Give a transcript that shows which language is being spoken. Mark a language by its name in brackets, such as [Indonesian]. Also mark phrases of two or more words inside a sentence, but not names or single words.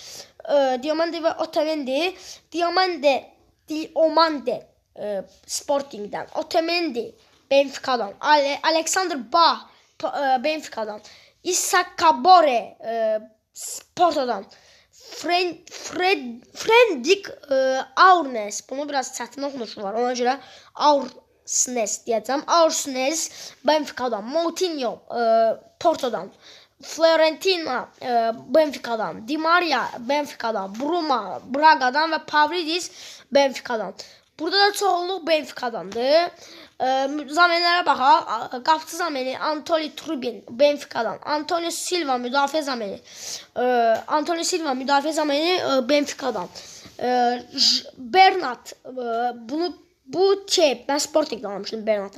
[Azerbaijani] Diomande Sporting'dən, Otamendi Benfica'dan, Alexander Bah Benfica'dan, Issa Kabore Porto'dan, Frendik Aurnes. Bunu biraz çətin oxunuşlar. Ona görə Aurnes deyəcəm. Aurnes Benfica'dan, Moutinho Porto'dan, Florentina Benfica'dan, Di Maria Benfica'dan, Bruma Braga'dan və Pavlidis Benfica'dan. Burada da çoğunluq Benficadandır. Zamenlərə baxaq. Qapıçı zameni Antonio Trubin Benficadan. Antonio Silva müdafiə zameni. Antonio Silva müdafiə zameni Benficadan. Bernat bu mən Sporting'dən almışdım Bernat'ı.